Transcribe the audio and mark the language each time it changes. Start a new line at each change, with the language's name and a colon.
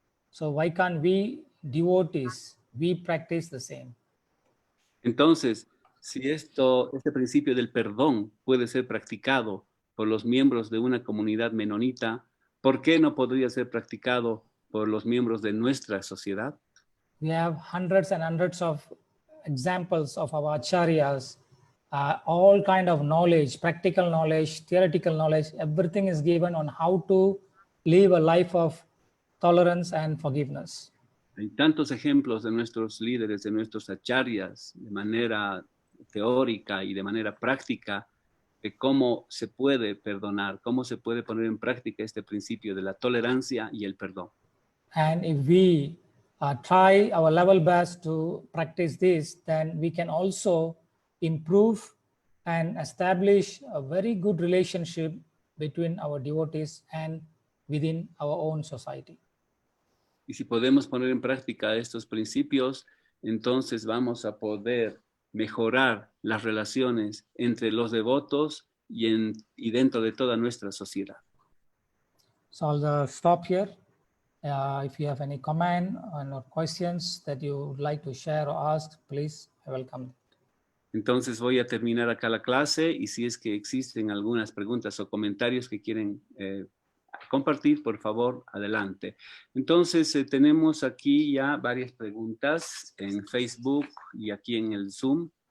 English: So why can't we devotees, we practice the same?
Spanish: Entonces, si este principio del perdón puede ser practicado por los miembros de una comunidad menonita, ¿por qué no podría ser practicado por los miembros de nuestra sociedad?
English: We have hundreds and hundreds of examples of our acharyas, all kind of knowledge, practical knowledge, theoretical knowledge, everything is given on how to live a life of tolerance and forgiveness.
Spanish: Hay tantos ejemplos de nuestros líderes, de nuestros acharyas, de manera teórica y de manera práctica, de cómo se puede perdonar, cómo se puede poner en práctica este principio de la tolerancia y el perdón.
English: And if we try our level best to practice this, then we can also improve and establish a very good relationship between our devotees and within our own society.
Spanish: Y si podemos poner en práctica estos principios, entonces vamos a poder mejorar las relaciones entre los devotos y dentro de toda nuestra sociedad.
English: So I'll stop here. If you have any comment or questions that you would like to share or ask, please, I welcome.
Spanish: Entonces voy a terminar acá la clase y si es que existen algunas preguntas o comentarios que quieren compartir, por favor, adelante. Entonces tenemos aquí ya varias preguntas en Facebook y aquí en el Zoom.